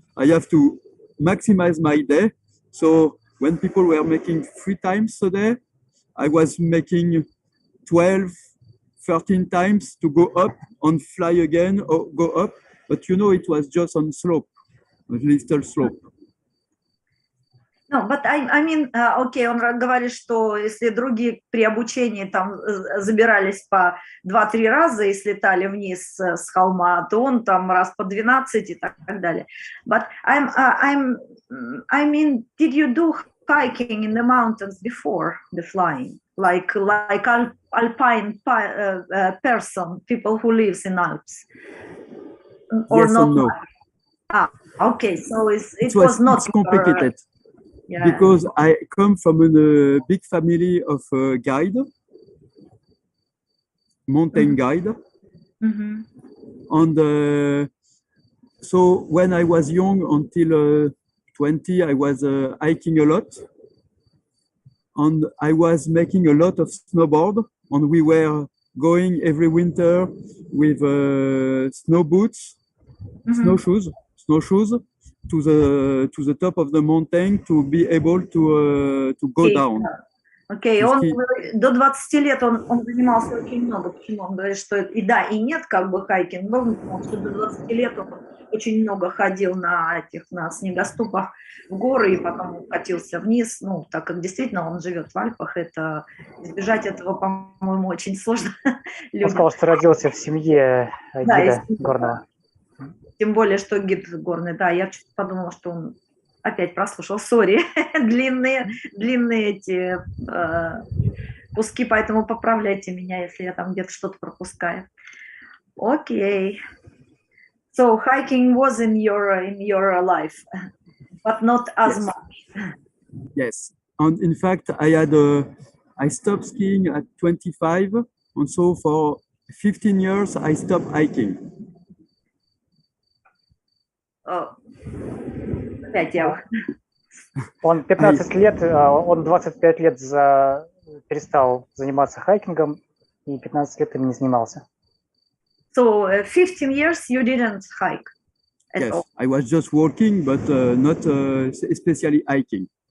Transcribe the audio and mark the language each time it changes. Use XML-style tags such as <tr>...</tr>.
<en>I have to maximize my day. So when people were making 3 times a day, I was making 12, 13 times to go up and fly again or go up. But you know, it was just on slope, a little slope. No, but I mean,</en> <ru>окей, он говорит, что если другие при обучении там забирались по 2-3 раза и слетали вниз с холма, то он там раз по 12 и так далее.</ru> <en>But I mean, did you do hiking in the mountains before the flying? Like alpine person, people who lives in Alps? Or Yes not? and no. Okay, so it was not complicated. Yeah. Because I come from a big family of guide, mountain guide. Mm-hmm. And so when I was young, until 20, I was hiking a lot. And I was making a lot of snowboard. And we were going every winter with snow boots, snowshoes, to the top of the mountain to be able to go down.</en> <ru>Окей, он до 20 лет он занимался очень много. Почему? Он говорит, что и да, и нет, как бы хайкинг, но потому что до 20 лет он очень много ходил на снегоступах в горы и потом катился вниз. Ну, так как действительно он живет в Альпах, это избежать этого, по-моему, очень сложно. Он сказал, что родился в семье гида горного. Тем более, что гид горный, да, я что-то подумала, что он опять прослушал, сори, длинные эти куски, поэтому поправляйте меня, если я там где-то что-то пропускаю. Окей.</ru> <en>So hiking was in your life, but not as much. Yes, and in fact, I stopped skiing at 25, and so for 15 years I stopped hiking.</en> <ru>Он 15 лет, он 25 лет перестал заниматься хайкингом, и 15 лет им не занимался.</ru> <en>So 15 years you didn't hike at Yes, all? I was just walking, but not especially hiking.</en>